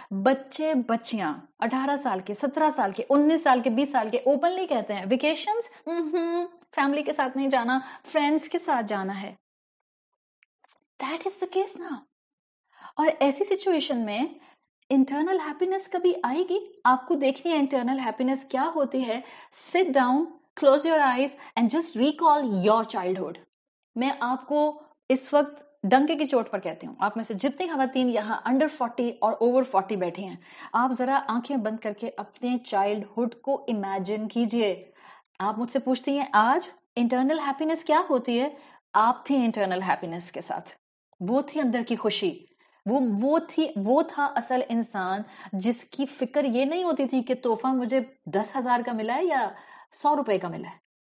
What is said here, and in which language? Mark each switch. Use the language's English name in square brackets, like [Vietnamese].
[Urdu] بچے بچیاں 18 سال کے، 17 سال کے، 19 سال کے، 20 سال کے اوپنلی کہتے ہیں ویکیشنز فیملی کے ساتھ نہیں جانا، فرینڈز کے ساتھ جانا ہے. [English] That is the case now. [Urdu] اور ایسی سچویشن میں انٹرنل ہیپینس کبھی آئے گی؟ آپ کو دیکھنی ہے انٹرنل ہیپینس کیا ہوتی ہے. [English] Sit down, close your eyes and just recall your childhood. [Urdu] میں آپ کو اس وقت ڈنکے کی چوٹ پر کہتی ہوں، آپ میں سے جتنی خواتین یہاں انڈر 40 اور اوور 40 بیٹھی ہیں، آپ ذرا آنکھیں بند کر کے اپنے چائلڈہڈ کو امیجن کیجئے. آپ مجھ سے پوچھتی ہیں آج انٹرنل ہیپینس کیا ہوتی ہے؟ آپ تھی انٹرنل ہیپینس کے ساتھ، وہ تھی اندر کی خوشی، وہ تھا اصل انسان جس کی فکر یہ نہیں ہوتی تھی کہ تحفہ مجھے 10,000 کا ملا ہے یا 100 روپے کا ملا ہے.